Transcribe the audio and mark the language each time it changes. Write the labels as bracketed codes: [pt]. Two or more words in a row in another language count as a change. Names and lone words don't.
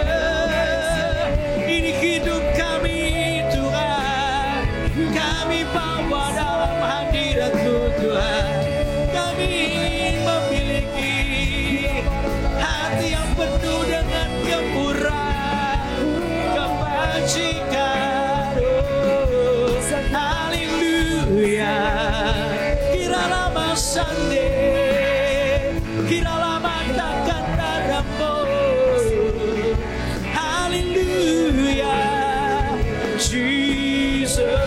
[id] Ini hidup kami Tuhan, kami bawa dalam hadirat-Mu Tuhan. Kami memiliki hati yang penuh dengan kemurahan, kebajikan. Haleluya. Kiralah masande, kiralah matakan darahmu. Haleluya, Jesus.